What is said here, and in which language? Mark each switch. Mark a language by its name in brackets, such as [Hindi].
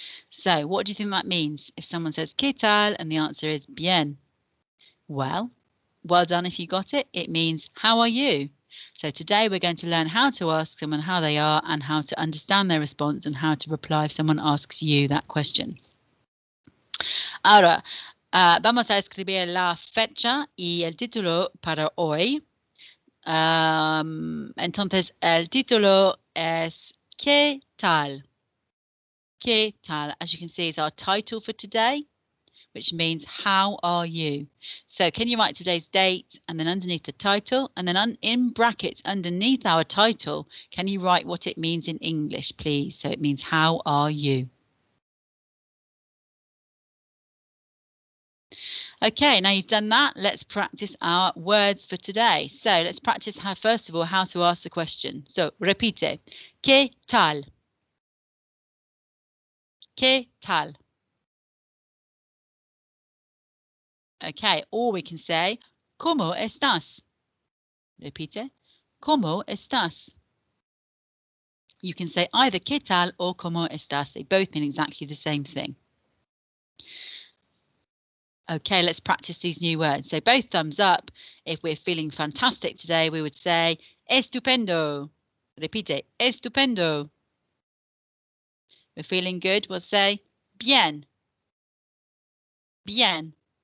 [English] So what do you think that means if someone says [Spanish] ¿qué tal? [English] And the answer is bien? Well done if you got it. It means how are you? So today we're going to learn how to ask someone how they are and how to understand their response and how to reply if someone asks you that question. [Spanish] Ahora, vamos a escribir la fecha y el título para hoy. Entonces, el título es ¿qué tal? ¿Qué tal? [English] As you can see, is our title for today, which means how are you? So can you write today's date and then underneath the title and then in brackets underneath our title, can you write what it means in English, please? So it means how are you? Okay, now you've done that, let's practice our words for today. So let's practice first of all, how to ask the question. So [Spanish] repite. ¿Qué tal? ¿Qué tal? [English] Okay, or we can say, [Spanish] ¿Cómo estás? Repite. ¿Cómo estás? [English] You can say either [Spanish] ¿Qué tal? Or ¿Cómo estás? [English] They both mean exactly the same thing. Okay, let's practice these new words. So both thumbs up. If we're feeling fantastic today, we would say estupendo. [Spanish] Repite, estupendo. [English] We're feeling good, we'll say bien. Bien.